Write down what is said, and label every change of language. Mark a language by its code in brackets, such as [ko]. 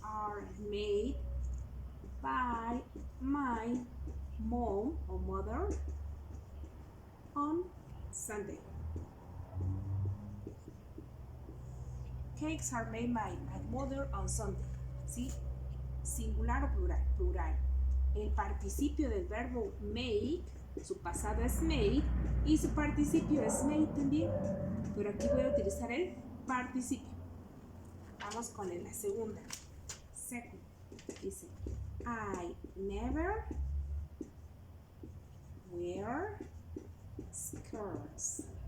[en] Are made by my mom or mother on Sunday. Cakes are made by my mother on Sunday. [es] ¿Sí? Singular o plural. Plural. El participio del verbo make, su pasado es made y su participio es made también, pero aquí voy a utilizar el participio. Vamos con la segunda. Second. Dice [en] I never wear skirts.